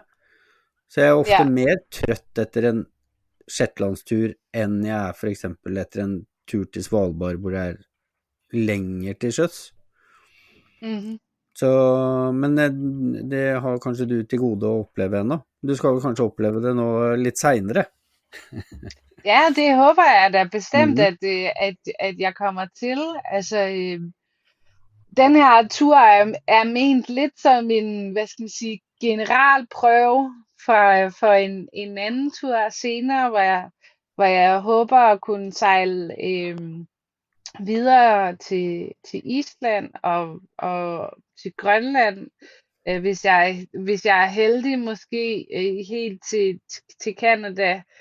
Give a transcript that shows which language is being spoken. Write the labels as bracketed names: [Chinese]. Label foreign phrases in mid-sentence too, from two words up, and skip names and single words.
[Norwegian] Så jeg er ofte mer trøtt etter en Shetlandstur enn jeg er for eksempel etter en tur til Svalbard hvor det er lenger til sjøs. Så, men det har kanskje du til gode å oppleve ennå. Du skal vel kanskje oppleve det nå litt senere. [Danish] Ja, det håber jeg da bestemt, at jeg kommer til. Altså, den her tur er ment lidt som en, hvad skal man sige, generalprøve for en anden tur senere, hvor jeg håber at kunne sejle videre til Island og til Grønland, hvis jeg er heldig, måske helt til Canada.